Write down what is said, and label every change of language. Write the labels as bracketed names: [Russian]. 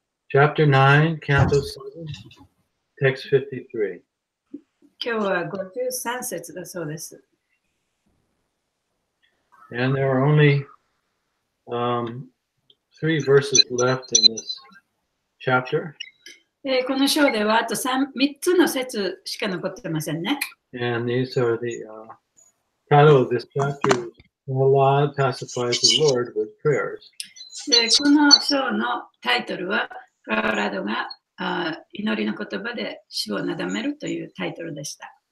[English] Chapter 9, Canto 7, text 53. [Japanese] 今日は53節だそうです。 [English] And there are only 3 verses left in this chapter. [Japanese] この章ではあと 3つの節しか残ってませんね。 [English] And these are the title of this chapter is Allah pacifies the Lord with prayers. [Japanese] でこの章のタイトルはプララドが祈りの言葉で主をなだめるというタイトルでした。